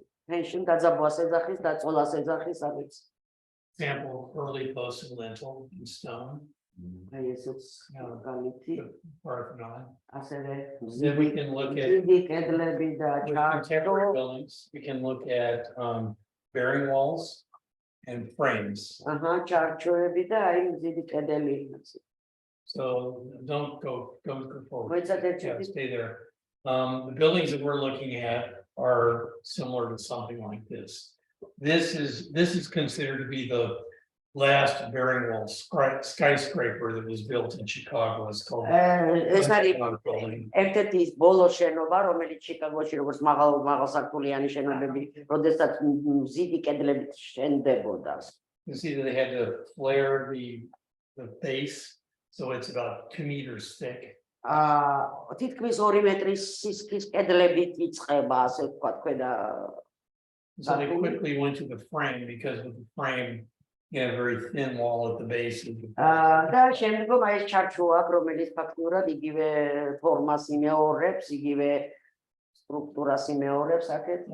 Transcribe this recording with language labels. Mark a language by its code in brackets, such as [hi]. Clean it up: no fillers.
[ka] tension გაძაბვას ეძახის, დაწოლას ეძახის, არის. [en] Example, early post and lintel in stone. [ka] აი ესეც გამითი. [en] Parthenon. [ka] ასევე [en] Then we can look at [ka] დიდი კედლები და [en] contemporary buildings. We can look at bearing walls and frames. [ka] ჩარჩოები და აი დიდი კედელი. [en] So don't go forward. Yeah, stay there. The buildings that we're looking at are similar to something like this. This is considered to be the last bearing wall skyscraper that was built in Chicago. It's called [ka] ეს არის ერთ-ერთი ის ბოლო შენობა, რომელიც ჩიკაგოში როგორც მაღალსართულიანი შენობები, როდესაც მზიდი კედლებით შენდებოდა. [en] You see that they had to flare the base, so it's about 2 meters thick. [ka] თითქმის 2 მეტრის სისქის კედლებით იწყება, ასე ვთქვათ, ქვედა. [en] So they quickly went to the frame because with the frame you have a very thin wall at the base. [ka] და შემდგომ აი ეს ჩარჩო აქვს, რომელიც ფაქტურად იგივე ფორმას იმეორებს, იგივე სტრუქტურას იმეორებს, აქეთ.